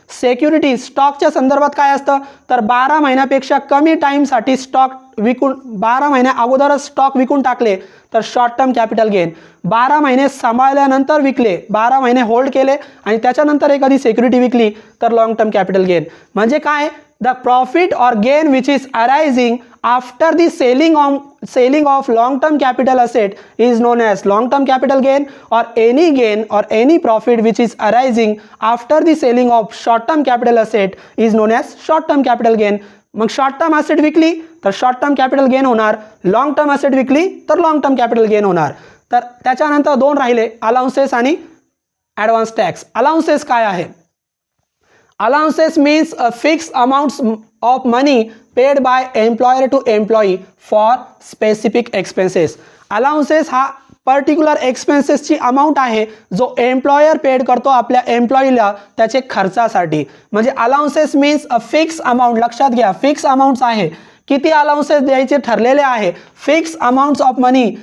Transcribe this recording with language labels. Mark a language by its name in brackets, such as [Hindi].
[Marathi] Security स्टॉकच्या संदर्भात काय असतं, तर 12 महिन्यापेक्षा कमी टाईमसाठी स्टॉक विकून 12 महिन्या अगोदरच स्टॉक विकून टाकले तर शॉर्ट टर्म कॅपिटल गेन. 12 महिने सांभाळल्यानंतर विकले, 12 महिने होल्ड केले आणि त्याच्यानंतर एखादी सिक्युरिटी विकली तर लॉंग टर्म कॅपिटल गेन. म्हणजे काय, [English] The profit or gain which is arising after the selling of long term capital asset is known as long term capital gain, or any gain or any profit which is arising after the selling of short term capital asset is known as short term capital gain. [Marathi] मग short term asset विकली तर short term capital gain होणार, long term asset विकली तर long term capital gain होणार. तर त्याच्यानंतर 2 राहिले, allowances आणि advance tax. Allowances काय आहे, [English] allowances means a fixed amounts of money paid by employer to employee for specific expenses. [Marathi] allowances हा पर्टिक्युलर एक्सपेन्सेसची अमाऊंट आहे जो एम्प्लॉयर पेड करतो आपल्या एम्प्लॉईला त्याचे खर्चासाठी. म्हणजे allowances [English] Means a fix amount. [Marathi] लक्षात घ्या, फिक्स अमाऊंट्स आहे, किती अलाउन्सेस द्यायचे ठरलेले आहे, [English] Fix amounts of money.